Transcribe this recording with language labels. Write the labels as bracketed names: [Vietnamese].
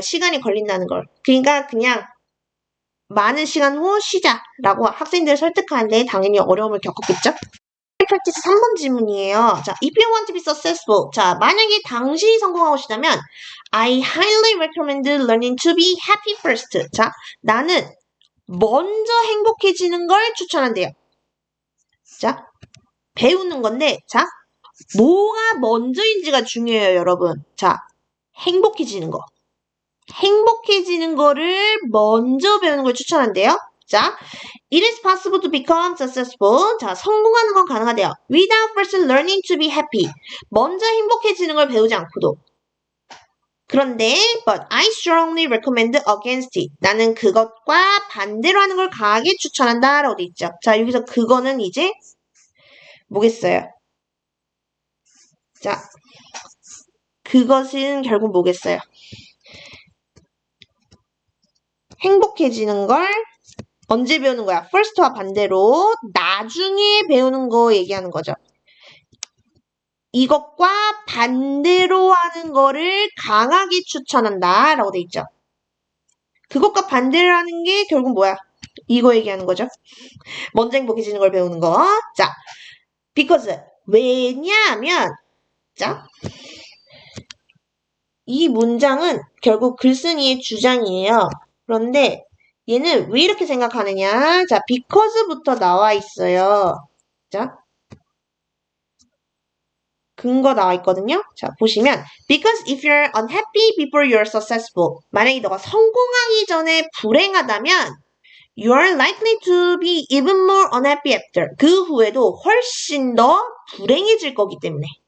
[Korean] 시간이 걸린다는 걸. 그러니까 그냥 많은 시간 후 쉬자라고 학생들을 설득하는데 당연히 어려움을 겪었겠죠? 프랙티스 3번 질문이에요. [English] 자, if you want to be successful. 자, [Korean] 만약에 당신이 성공하고 싶다면 [English] I highly recommend learning to be happy first. [Korean] 자, 나는 먼저 행복해지는 걸 추천한대요. 자, 배우는 건데, 자, 뭐가 먼저인지가 중요해요, 여러분. 자, 행복해지는 거. 행복해지는 거를 먼저 배우는 걸 추천한대요. [English] 자, it is possible to become successful. [Korean] 자, 성공하는 건 가능하대요. [English] Without first learning to be happy. [Korean] 먼저 행복해지는 걸 배우지 않고도. [English] 그런데, but I strongly recommend against it. [Korean] 나는 그것과 반대로 하는 걸 강하게 추천한다. 라고 돼 있죠. 자, 여기서 그거는 이제 뭐겠어요? 자, 그것은 결국 뭐겠어요? 행복해지는 걸 언제 배우는 거야? first와 반대로 나중에 배우는 거 얘기하는 거죠. 이것과 반대로 하는 거를 강하게 추천한다 라고 돼 있죠. 그것과 반대로 하는 게 결국 뭐야? 이거 얘기하는 거죠. 먼저 행복해지는 걸 배우는 거. 자, because 왜냐하면 자, 이 문장은 결국 글쓴이의 주장이에요. 그런데 얘는 왜 이렇게 생각하느냐? 자, because부터 나와 있어요. 자, 근거 나와 있거든요. [English] 자, 보시면 because if you're unhappy before you're successful. [Korean] 만약에 너가 성공하기 전에 불행하다면 [English] you are likely to be even more unhappy after. [Korean] 그 후에도 훨씬 더 불행해질 거기 때문에.